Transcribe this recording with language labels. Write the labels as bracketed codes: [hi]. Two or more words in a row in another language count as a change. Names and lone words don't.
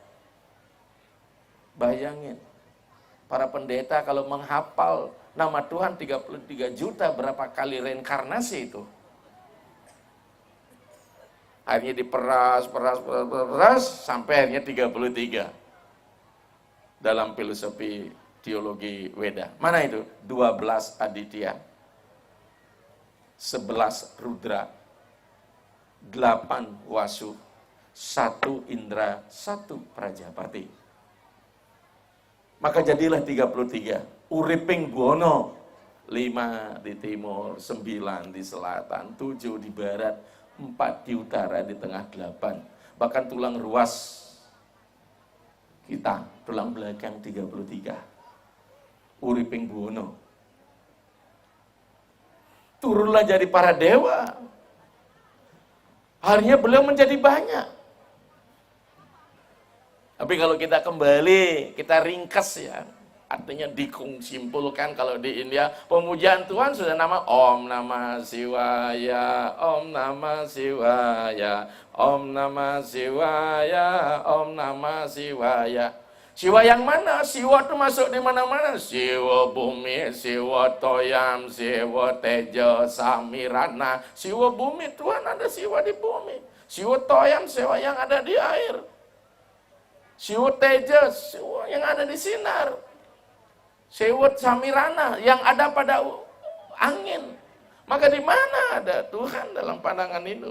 [id] Bayangin, para pendeta kalau menghafal nama Tuhan 33 juta, berapa kali reinkarnasi itu? Akhirnya diperas, sampai akhirnya 33. Dalam filosofi teologi Weda. Mana itu? 12 Aditya. 11 Rudra. 8 wasuh, 1 indra, 1 prajapati. Maka jadilah 33. [jv] Uriping buono, [id] 5 di timur, 9 di selatan, 7 di barat, 4 di utara, di tengah 8. Bahkan tulang ruas kita, tulang belakang 33. [jv] Uriping buono. [id] Turunlah jadi para dewa. Harinya beliau menjadi banyak. Tapi kalau kita kembali, kita ringkas ya. Artinya disimpulkan kalau di India, pemujaan Tuhan sudah nama [sa] Om Namah Shivaya, Om Namah Shivaya, Om Namah Shivaya, Om Namah Shivaya. [id] Siwa yang mana? Siwa itu masuk di mana-mana. [sa] Siwa bumi, siwa toyam, siwa tejo, samirana. Siwa bumi, [id] Tuhan ada siwa di bumi. [sa] Siwa toyam, [id] siwa yang ada di air. [sa] Siwa tejo, [id] siwa yang ada di sinar. [sa] Siwa samirana, [id] yang ada pada angin. Maka di mana ada Tuhan dalam pandangan itu?